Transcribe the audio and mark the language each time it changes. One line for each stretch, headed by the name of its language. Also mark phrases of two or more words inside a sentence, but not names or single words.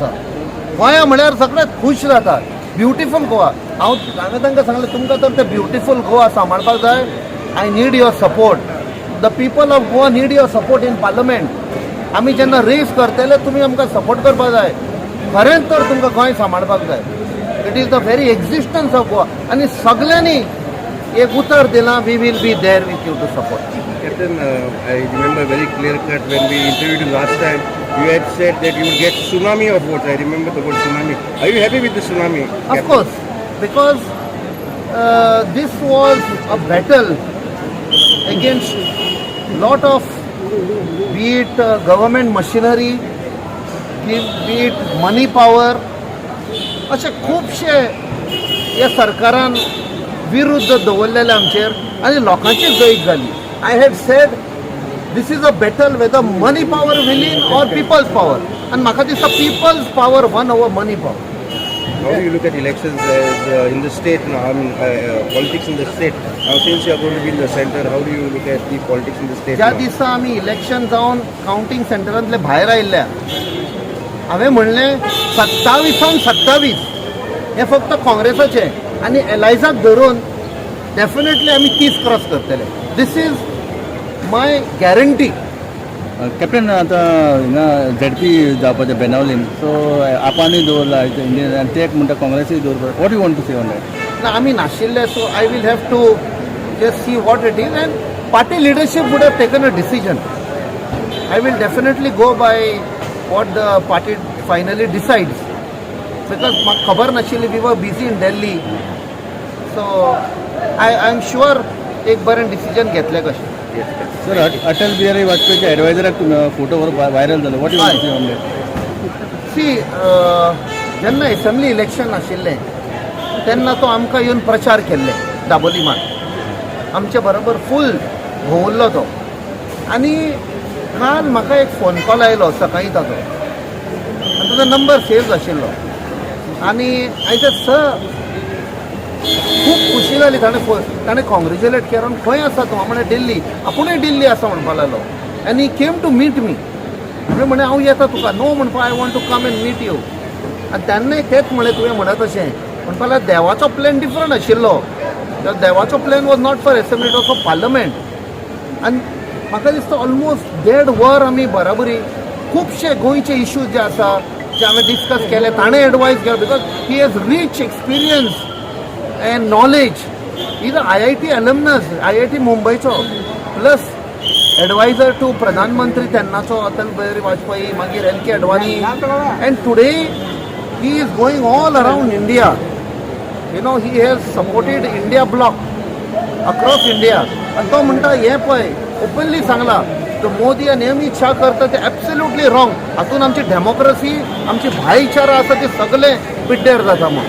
Konkani: गोंया म्हळ्यार सगळे खूश जातात.
English: beautiful Goa.
Konkani: हांवें तांकां सांगलें तुमकां तर ते
English: beautiful Goa
Konkani: सांबाळपाक जाय.
English: I need your support. The people of Goa need your support in Parliament.
Konkani: आमी जेन्ना रेज करतले तुमी आमकां सपोर्ट करपाक जाय. खरेंच तर तुमकां गोंय सांबाळपाक जाय.
English: It is the very existence of Goa.
Konkani: आनी सगळ्यांनी एक उतर दिलां
English: we will be there with you to support. Captain, I remember very clear cut when we interviewed you last time. You had said that you would get tsunami of votes. I remember the word tsunami. Are you happy with the tsunami? Of course, because this was a battle against lot of, be it government machinery, be it money power,
Konkani: अशे खुबशे ह्या सरकारान विरुद्ध दवरलेले आमचेर आनी लोकांची जैत जाली.
English: I had said this is a battle whether money power will win or people's power. And
Konkani: म्हाका दिसता
English: people's power won over money power. How do you look at elections as in the state now? I mean, politics in the state. Now, since you are going to be in the center, how do you look at the politics in the state
Konkani: ज्या
English: now?
Konkani: दिसा आमी इलेक्शन जावन कावंटींग सेंटरांतले भायर आयिल्ल्या हांवें म्हणलें 27 हे फक्त काँग्रेसाचे आनी एलायजाक धरून डेफिनेटली आमी 30 क्रॉस करतले.
English: this is my guarantee
Konkani: कॅप्टन आता हिंगा ZP जावपाचें बेनावलीन सो आपानी दवरला इंडियन आनी ते म्हणटा काँग्रेसीय दवरपा
English: what you want to say on that
Konkani: ना आमी नाशिल्ले
English: so I will have to just see what it is and party leadership would have taken a decision I will definitely go by what the party finally decides because
Konkani: म्हाका खबर नाशिल्ली
English: we were busy in Delhi so I am sure
Konkani: एक बरें डिसिजन घेतलें कशें सर अटल बिहारी वाजपेयीच्या एडवायझराक फोटो व्हायरल जालो
English: what you want to say on that
Konkani: सी जेन्ना
English: assembly election
Konkani: आशिल्लें तेन्ना तो आमकां येवन प्रचार केल्ले दाबोली मात आमचे बरोबर फूल भोंवल्लो तो आनी काल म्हाका एक
English: phone call
Konkani: आयलो सकाळीं ताचो आनी ताचो नंबर सेव आशिल्लो आनी
English: I said sir
Konkani: खूब खुशी जाली ताणें कॉंग्रेच्युलेट केलो खंय आसा तूं हांव म्हणलें दिल्ली आपुणूय दिल्ली आसा म्हणपा लागलो आनी
English: he came to meet me
Konkani: म्हणलें हांव येता तुका नो म्हणपा
English: I want to come and meet you
Konkani: आनी तेन्नाय तेंच म्हणलें तुवें म्हणत तशें म्हणपा लागलो देवाचो प्लॅन डिफरंट आशिल्लो देवाचो प्लॅन
English: was not for assembly it was for Parliament
Konkani: आनी म्हाका दिसता ऑलमोस्ट 1.5 वर आमी बराबरी खुबशे गोंयचे इश्यूज जे आसा जे हांवें डिस्कस केले ताणें एडवायस केलो
English: because he has rich experience and knowledge. He's a IIT alumnus,
Konkani: IIT मुंबईचो
English: plus adviser to
Konkani: प्रधानमंत्री तेन्नाचो अटल बिहारी वाजपेयी मागीर LK अडवाणी
English: and today he is going all around India you know he has supported INDIA bloc across India
Konkani: आनी तो म्हणटा हें पळय ओपनली सांगला तो मोदी आनी अमित शाह करता ते
English: absolutely wrong
Konkani: हातून आमची डेमोक्रेसी आमची भाईचारा आसा ते सगळे पिड्ड्यार जाता म्हणून